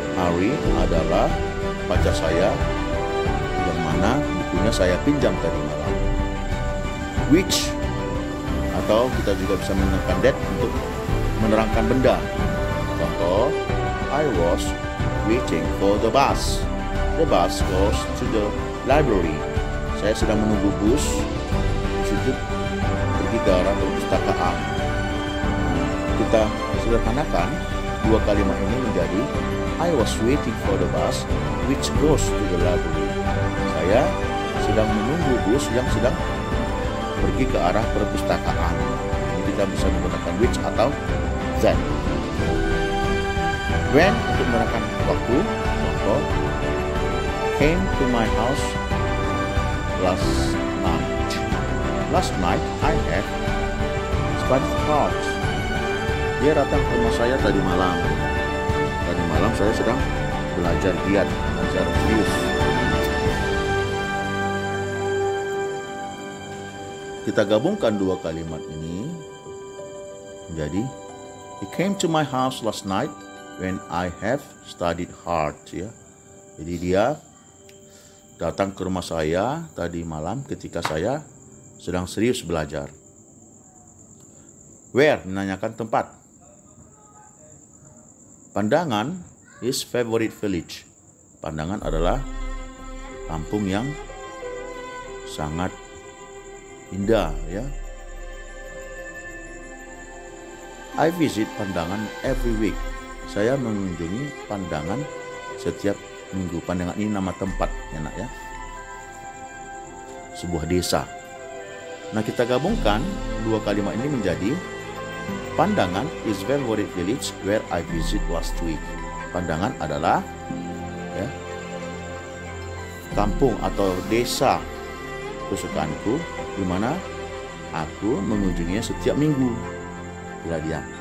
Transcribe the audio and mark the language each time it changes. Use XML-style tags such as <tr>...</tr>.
<id>Ari adalah pacar saya yang mana bukunya saya pinjam tadi malam. Which, atau kita juga bisa menggunakan that untuk menerangkan benda.</id> <en>Contoh, I was waiting for the bus. The bus goes to the library.</en> <id>Saya sedang menunggu bus untuk pergi ke arah perpustakaan. Kita sederhanakan dua kalimat ini menjadi</id> <en>I was waiting for the bus which goes to the library.</en> <id>Saya sedang menunggu bus yang sedang pergi ke arah perpustakaan. Ini kita bisa menggunakan which atau that. When untuk menerangkan waktu.</id> <en>Contoh, came to my house last night. Last night I have studied hard.</en> <id>Dia datang ke rumah saya tadi malam. Tadi malam saya sedang belajar giat, belajar serius. Kita gabungkan dua kalimat ini menjadi</id> <en>he came to my house last night when I have studied hard. Ya.</en> <id>Jadi dia datang ke rumah saya tadi malam ketika saya sedang serius belajar. Where menanyakan tempat.</id> <en>Pandangan his favorite village.</en> <id>Pandangan adalah kampung yang sangat indah, ya.</id> <en>I visit Pandangan every week.</en> <id>Saya mengunjungi Pandangan setiap minggu. Pandangan ini nama tempat, ya nak, ya. Sebuah desa. Nah, kita gabungkan dua kalimat ini menjadi Pandangan</id> <en>is favorite village where I visit last week.</en> <id>Pandangan adalah ya, kampung atau desa kesukaanku di mana aku mengunjunginya setiap minggu. Bila dia.</id>